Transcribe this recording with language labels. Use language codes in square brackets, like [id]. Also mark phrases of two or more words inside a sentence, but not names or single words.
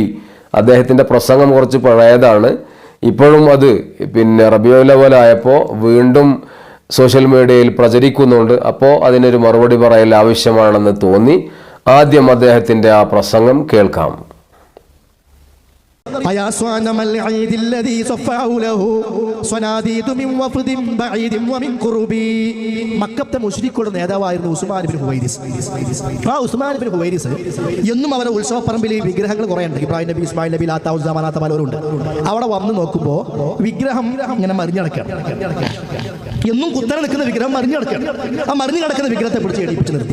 [ml] അദ്ദേഹത്തിൻ്റെ പ്രസംഗം കുറച്ച് പഴയതാണ്, ഇപ്പോഴും അത് റബീഉൽ അവ്വൽ ആയപ്പോൾ വീണ്ടും [en] social media [ml] പ്രചരിക്കുന്നുണ്ട്. അപ്പോൾ അതിനൊരു മറുപടി പറയൽ ആവശ്യമാണെന്ന് തോന്നി. ആദ്യം അദ്ദേഹത്തിൻ്റെ ആ പ്രസംഗം കേൾക്കാം. [ar] أيا صانم العيد الذي صف حوله صناديد من وفد بعيد ومن قرب. [ml] മക്കത്തെ മുശ്രിക്കുകളുടെ നേതാവായിരുന്നു ഉസ്മാൻ ഇബ്നു ഹുവൈരിസ്. ആ ഉസ്മാൻ ഇബ്നു ഹുവൈരിസ് എന്നും അവരുടെ ഉത്സവപ്പറമ്പിൽ വിഗ്രഹങ്ങൾ കുറേ ഉണ്ട്. ഇബ്രാഹിം നബി, ഇസ്മായിൽ നബി, ലാത്ത ഉസ്സ മനാത്ത പലരുണ്ട്. അവിടെ വന്ന് നോക്കുമ്പോൾ വിഗ്രഹം ഇങ്ങനെ മറിഞ്ഞു കിടക്കുകയാണ്. എന്നും കുത്തനെ നിൽക്കുന്ന വിഗ്രഹം മറിഞ്ഞു കിടക്കുകയാണ്. ആ മറിഞ്ഞു കിടക്കുന്ന വിഗ്രഹത്തെ പിടിച്ച് എണീപ്പിച്ച് നിർത്തി.